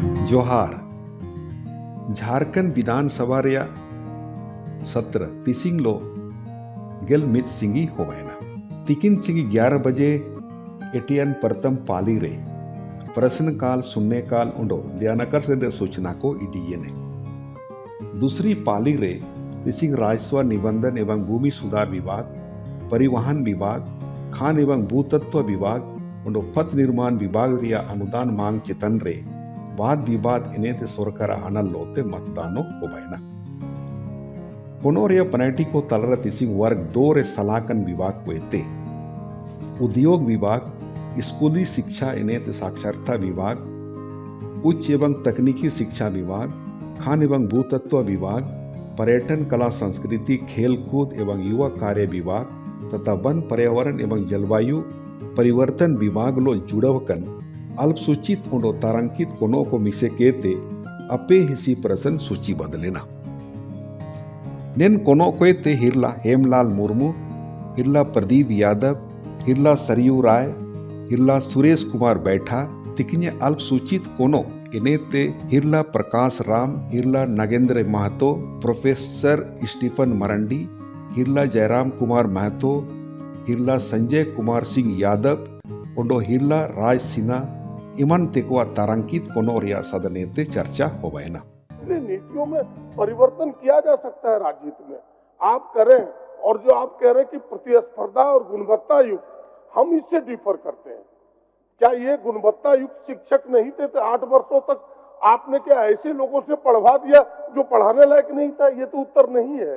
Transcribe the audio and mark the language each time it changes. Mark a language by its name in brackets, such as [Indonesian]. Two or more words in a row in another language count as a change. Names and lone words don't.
[Santali] जोहार झारखंड विधानसभा रे सत्र तिसिंग लो गेल मिट सिंगी होवेना तिकिन सिंगी 11 बजे एटीएन प्रथम पाली रे [Hindi] प्रश्नकाल शून्यकाल [Santali] उंडो ध्यानकर से सूचना को इडिये ने दूसरी पाली रे तिसिंग राजस्व निबंधन एवं भूमि सुधार विभाग, परिवहन विभाग, खान एवं भूतत्व विभाग उंडो पथ निर्माण विभाग रिया [Hindi] अनुदान मांग [Santali] चितन रे वाद विवाद इने ते सरकार अनल लोते मतदानो होबायना कोनो रे पनेटी को तलरा तिसिंग वर्ग 2 रे सलाकन विभाग को एते उद्योग विभाग, स्कूली शिक्षा इने ते साक्षरता विभाग, उच्च एवं तकनीकी शिक्षा विभाग, खान एवं भूतत्व विभाग, पर्यटन कला संस्कृति खेल कूद एवं युवा कार्य विभाग तथा वन पर्यावरण एवं जलवायु परिवर्तन विभाग लो जुड़वकन अल्पसूचित उंडो तारांकित कोनो को मिसे केते अपे हिसी [Hindi] प्रसन सूची [Santali] बदलेना नेन कोनो कोते हिरला हेमलाल मुर्मू, हिरला प्रदीप यादव, हिरला सरयू राय, हिरला सुरेश कुमार बैठा तिकिने अल्पसूचित कोनो इनेते हिरला प्रकाश राम, हिरला नागेंद्र महतो, प्रोफेसर स्टीफन मरंडी, हिरला जयराम कुमार महतो, हिरला संजय कुमार सिंह यादव उंडो हिरला राज सिन्हा इमन तेकुआ तारांकित कोनो रिया सदनेते चर्चा होवेना [Hindi] नीतियों में परिवर्तन किया जा सकता है राजनीति में आप करें और जो आप कह रहे हैं कि प्रतिस्पर्धा और गुणवत्ता युक्त हम इससे डिफर करते हैं क्या ये गुणवत्ता युक्त शिक्षक नहीं थे 8 वर्षों तक आपने क्या ऐसे लोगों से पढ़वा दिया जो पढ़ाने लायक नहीं था ये तो उत्तर नहीं है